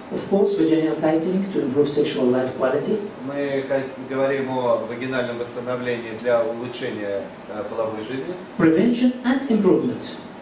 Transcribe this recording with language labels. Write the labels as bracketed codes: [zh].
[en] Of course, vaginal tightening to improve sexual life quality. [ru] Мы говорим о вагинальном восстановлении для улучшения половой жизни. [en] Prevention and improvement.